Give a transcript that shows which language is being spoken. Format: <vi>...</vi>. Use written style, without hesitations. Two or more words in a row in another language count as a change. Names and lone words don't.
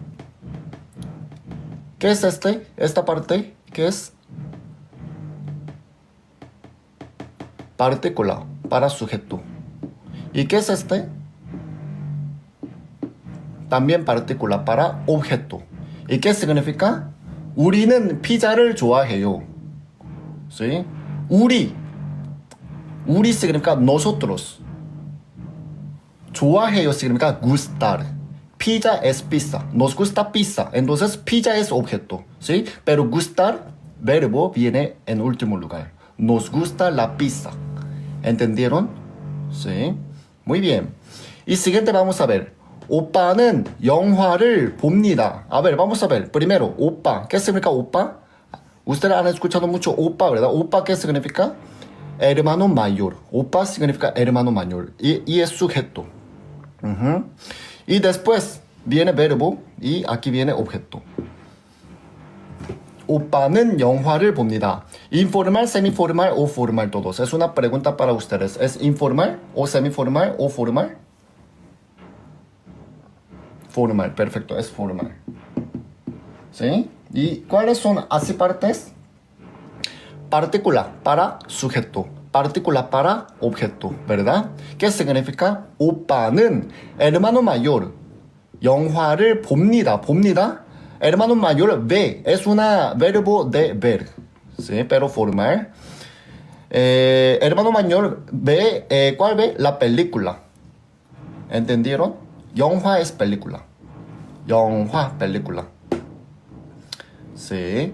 <es>¿Qué es este? Esta parte, ¿qué es? Partícula para sujeto. ¿Y qué es este? También partícula para objeto. ¿Y qué significa?</es> <ko>우리는 피자를 좋아해요.</ko> <es>¿Sí? 우리 significa nosotros. 좋아해요 significa gustar. Pizza es pizza. Nos gusta pizza. Entonces pizza es objeto. ¿Sí? Pero gustar, verbo, viene en último lugar. Nos gusta la pizza. ¿Entendieron? Sí. Muy bien. Y siguiente vamos a ver.</es> <ko>오빠는 영화를 봅니다.</ko> <es>A ver, vamos a ver. Primero, 오빠. ¿Qué significa 오빠? Ustedes han escuchado mucho opa, ¿verdad? Opa, ¿qué significa? Hermano mayor. Opa significa hermano mayor. Y es sujeto. Ujú. Y después viene verbo y aquí viene objeto.</es> <ko>오빠는 영화를 봅니다.</ko> <es>Informal, semiformal o formal todos. Es una pregunta para ustedes. ¿Es informal o semiformal o formal? Formal, perfecto, es formal. ¿Sí? ¿Y cuáles son así partes? Partícula para sujeto, partícula para objeto, ¿verdad? ¿Qué significa? 오빠는 hermano mayor</es> <ko>영화를 봅니다. 봅니다.</ko> <es>Hermano mayor ve, es una verbo de ver, ¿sí? Pero formal. Hermano mayor ve, ¿cuál ve? La película. ¿Entendieron? 영화 es película. 영화, película. Sí.</es>